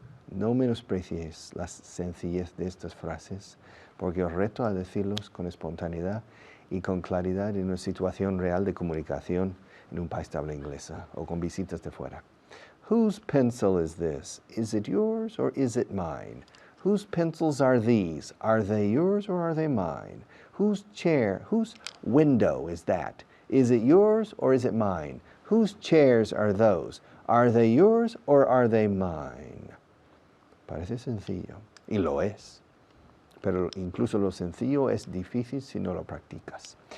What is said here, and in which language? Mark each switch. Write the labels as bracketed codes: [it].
[es] No menosprecies la sencillez de estas frases, porque os reto a decirlos con espontaneidad y con claridad en una situación real de comunicación en un país de habla inglesa o con visitas de fuera. [en] Whose pencil is this? Is it yours or is it mine? Whose pencils are these? Are they yours or are they mine? Whose chair, whose window is that? Is it yours or is it mine? Whose chairs are those? Are they yours or are they mine? [es] Parece sencillo, y lo es. Pero incluso lo sencillo es difícil si no lo practicas.